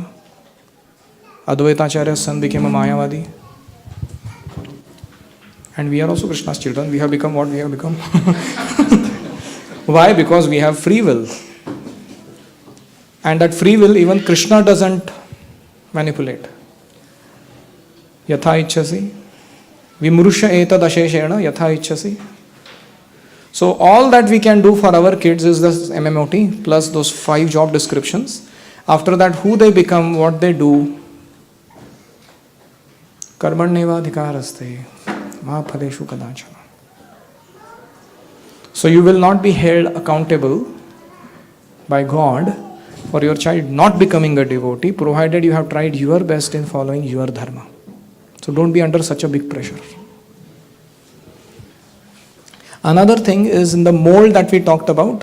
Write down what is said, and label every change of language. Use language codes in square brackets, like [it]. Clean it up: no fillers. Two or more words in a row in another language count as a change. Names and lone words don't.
[en] Advaitacharya's son became a Mayavadi. And we are also Krishna's children. We have become what we have become. Why? Because we have free will. And that free will, even Krishna doesn't manipulate. [sa] Yatha ichchasi. Vimrusha etad asheshena yatha ichchasi. [en] So all that we can do for our kids is this MMOT plus those 5 job descriptions. After that, who they become, what they do. [sa] Karmanyeva adhikaraste ma phaleshu kadachana. [en] So you will not be held accountable by God for your child not becoming a devotee, provided you have tried your best in following your dharma. So don't be under such a big pressure. Another thing is in the mold that we talked about.